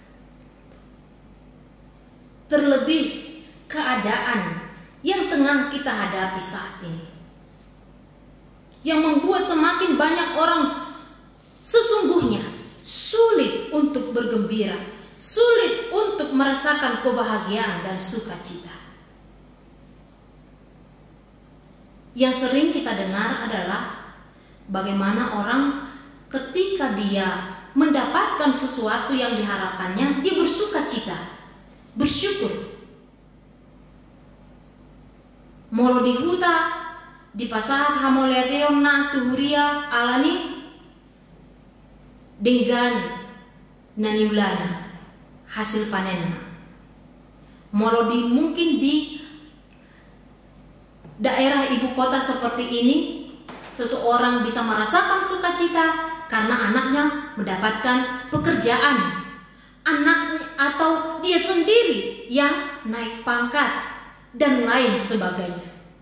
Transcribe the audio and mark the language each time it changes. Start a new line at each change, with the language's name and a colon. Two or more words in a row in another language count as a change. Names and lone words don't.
Indonesian: Terlebih keadaan yang tengah kita hadapi saat ini, yang membuat semakin banyak orang sesungguhnya sulit untuk bergembira, sulit untuk merasakan kebahagiaan dan sukacita. Yang sering kita dengar adalah bagaimana orang ketika dia mendapatkan sesuatu yang diharapkannya, dia bersukacita, bersyukur.
Batak Toba: Molo di huta, di pasahat hamoleateon na tuhuria alani dengan naniulana hasil panenna.
Indonesian: Molo di mungkin di daerah ibu kota seperti ini, seseorang bisa merasakan sukacita karena anaknya mendapatkan pekerjaan, anaknya atau dia sendiri yang naik pangkat dan lain sebagainya.